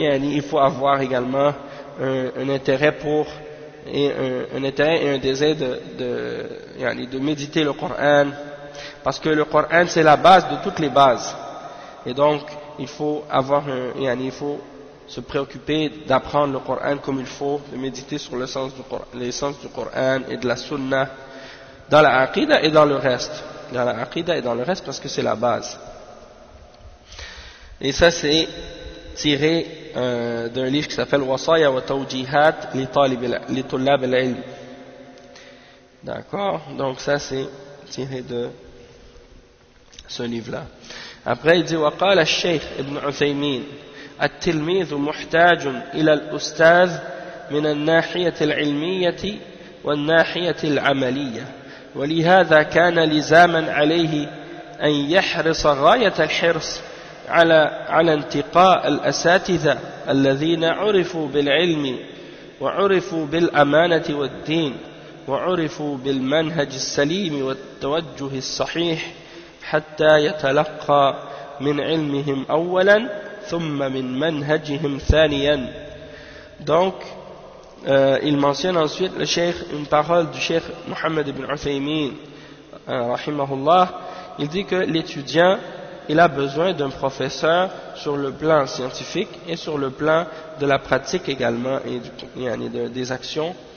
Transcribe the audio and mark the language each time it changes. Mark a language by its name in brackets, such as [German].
[French] il faut avoir également un intérêt pour un intérêt et un désir de méditer le Coran, parce que le Coran c'est la base de toutes les bases, et donc il faut avoir il faut se préoccuper d'apprendre le Coran comme il faut, de méditer sur les sens du Coran et de la Sunna dans la Aqidah et dans le reste, parce que c'est la base. Et ça c'est tiré d'un livre qui s'appelle Wasaya wa Tawjihat li Tullab al-Ilm. D'accord, donc ça c'est tiré de ce livre-là. Après il dit [Arabic] وقال الشيخ ابن عثيمين التلميذ محتاج إلى الأستاذ من الناحية العلمية والناحية العملية، ولهذا كان لزاما عليه أن يحرص غاية الحرص على انتقاء الأساتذة الذين عرفوا بالعلم وعرفوا بالأمانة والدين وعرفوا بالمنهج السليم والتوجه الصحيح حتى يتلقى من علمهم أولا ثم من منهجهم ثانيا. [French] Donc il mentionne ensuite une parole du Cheikh Muhammad ibn Uthaymin rahimahullah. Il dit que l'étudiant il a besoin d'un professeur sur le plan scientifique et sur le plan de la pratique également et des actions.